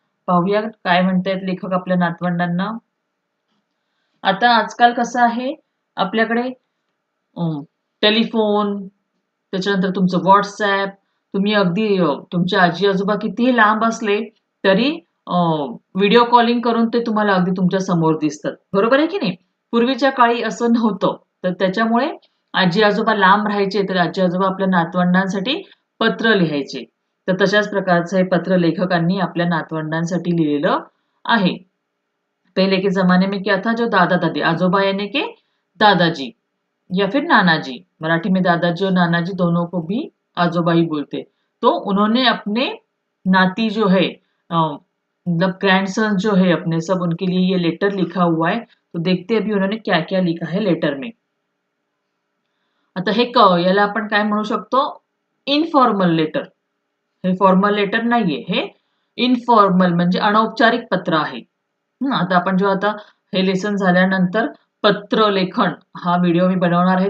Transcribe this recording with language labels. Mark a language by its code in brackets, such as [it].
[mr] पाहूया काय म्हणतायत लेखक आपल्या नातवंडांना. आता आजकाल कसं आहे, आपल्याकडे टेलिफोन, त्याच्यानंतर तुमचं व्हॉट्सॲप, तुम्ही अगदी तुमचे आजी आजोबा कितीही लांब असले तरी व्हिडिओ कॉलिंग करून ते तुम्हाला अगदी तुमच्या समोर दिसतात, बरोबर आहे की नाही. पूर्वीच्या काळी असं नव्हतं. तर त्याच्यामुळे आजी आजोबा लांब राहायचे, तर आजी आजोबा आपल्या नातवंडांसाठी पत्र लिहायचे. तर तशाच प्रकारचं हे पत्र लेखकांनी आपल्या नातवंडांसाठी लिहिलेलं आहे. [hi] पहले के जमाने में क्या था, जो दादा दादी, आजोबा यानी कि दादाजी या फिर नानाजी, मराठी में दादाजी और नानाजी दोनों को भी आजोबा ही बोलते. तो उन्होंने अपने नाती जो है मतलब ग्रैंडसन जो है अपने, सब उनके लिए ये लेटर लिखा हुआ है. तो देखते अभी उन्होंने क्या क्या लिखा है लेटर में. [mr] आता हे याला आपण काय म्हणू शकतो, इनफॉर्मल लेटर. हे फॉर्मल लेटर नाहीये, हे इनफॉर्मल म्हणजे अनौपचारिक पत्र आहे. आता आपण आता हे लेसन झाल्यानंतर पत्र लेखन हा व्हिडिओ मी बनवणार आहे.